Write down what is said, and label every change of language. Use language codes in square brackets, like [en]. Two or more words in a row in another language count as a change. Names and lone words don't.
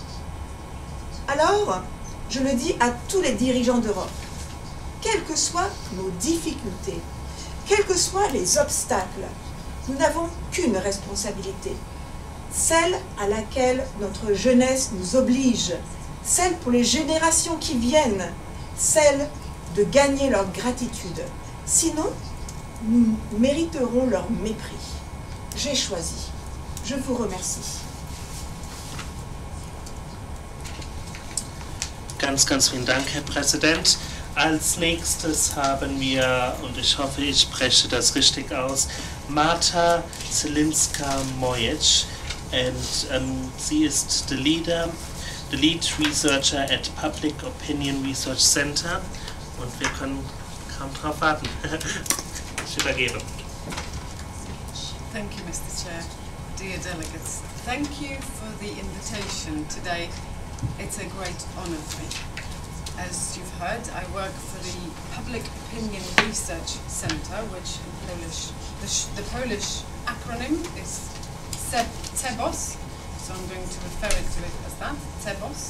[fr] Alors, je le dis à tous les dirigeants d'Europe, quelles que soient nos difficultés, quels que soient les obstacles, nous n'avons qu'une responsabilité, celle à laquelle notre jeunesse nous oblige, celle pour les générations qui viennent, celle de gagner leur gratitude. Sinon, nous mériterons leur mépris. J'ai choisi. Je vous remercie. [de] Ganz, ganz vielen Dank, Herr Präsident. Als nächstes haben wir, und ich hoffe, ich spreche das richtig aus, Marta Zelinska-Mojec, and sie ist [en] the lead researcher at Public Opinion Research Center, [de] und wir können kaum drauf warten. Ich übergebe. [en] Thank you, Mr. Chair. Dear delegates, thank you for the invitation today It's a great honour for me. As you've heard, I work for the Public Opinion Research Centre, which in Polish, the Polish acronym is CEBOS, so I'm going to refer to it as that, CEBOS.